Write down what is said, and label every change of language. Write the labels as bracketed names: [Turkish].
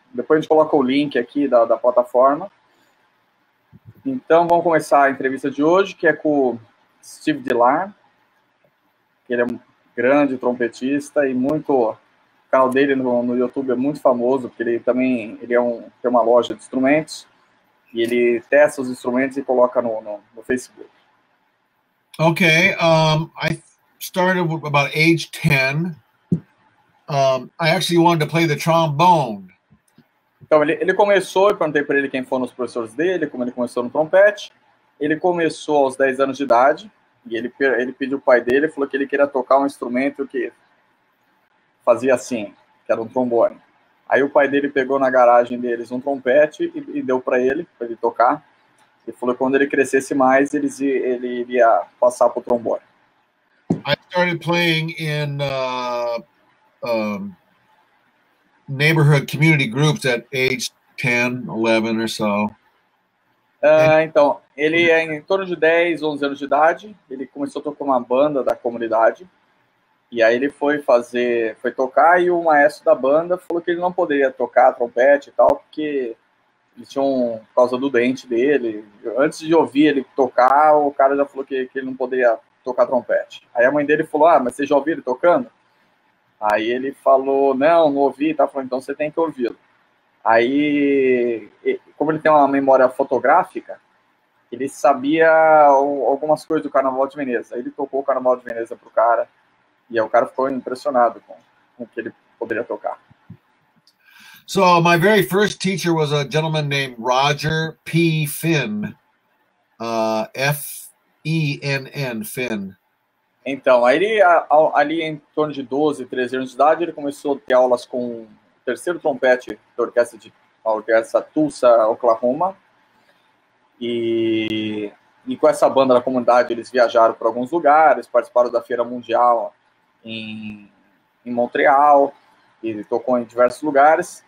[Portuguese] Depois a gente coloca o link aqui da plataforma. Então, vamos começar a entrevista de hoje, que é com o Steve Dillard, que ele é um grande trompetista e muito... O canal dele no YouTube é muito famoso, porque ele também tem uma loja de instrumentos e ele testa os instrumentos e coloca no Facebook. [English] Okay, I started about age 10. I actually wanted to play the trombone. [Portuguese] Então, ele começou, eu perguntei para ele quem foram os professores dele, como ele começou no trompete. Ele começou aos 10 anos de idade, e ele pediu o pai dele, falou que ele queria tocar um instrumento que fazia assim, que era um trombone. Aí o pai dele pegou na garagem deles um trompete e deu para ele tocar. E falou que quando ele crescesse mais, ele iria passar para o trombone. [English] I started playing in neighborhood community groups at age 10, 11 or so. [Portuguese] Então, ele é em torno de 10, 11 anos de idade. Ele começou a tocar uma banda da comunidade. E aí ele foi tocar e o maestro da banda falou que ele não poderia tocar trompete e tal, porque eles tinham, por causa do dente dele. Antes de ouvir ele tocar, o cara já falou que ele não poderia tocar trompete. Aí a mãe dele falou, mas você já ouviu ele tocando? Aí ele falou, não ouvi e tal. Falou, então você tem que ouvi-lo. Aí, como ele tem uma memória fotográfica, ele sabia algumas coisas do Carnaval de Veneza. Aí ele tocou o Carnaval de Veneza pro cara, e aí o cara ficou impressionado com o que ele poderia tocar. [English] So my very first teacher was a gentleman named Roger P. Finn, F-E-N-N, Finn. [Portuguese] Então, aí ali em torno de 12, 13 anos de idade, ele começou a ter aulas com o terceiro trompete da orquestra Tulsa, Oklahoma. E com essa banda da comunidade, eles viajaram para alguns lugares, participaram da Feira Mundial em Montreal, e tocou em diversos lugares.